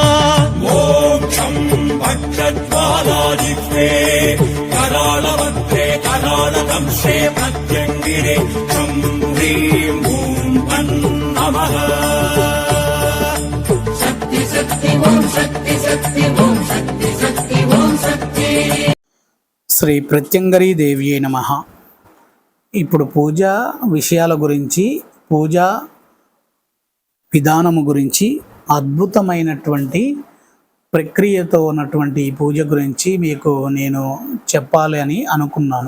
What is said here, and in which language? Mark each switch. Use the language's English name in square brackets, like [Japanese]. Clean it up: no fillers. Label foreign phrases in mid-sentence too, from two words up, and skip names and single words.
[Sanskrit] मोक्षं वक्षज्वालाजिह्वे करालवक्त्रे करालदंशे प्रत्यङ्गिरे चं ह्रीं ॐ फन् नमः। शक्ति शक्ति ॐ शक्ति शक्ति ॐ शक्ति शक्ति ॐ शक्ति। శ్రీ ప్రత్యంగరీ దేవి నమః. [Telugu] ఇప్పుడు పూజ విషయాల గురించి, పూజా విధానము గురించి, అద్భుతమైనటువంటి ప్రక్రియతో ఉన్నటువంటి ఈ పూజ గురించి మీకు నేను చెప్పాలి అని అనుకున్నాను.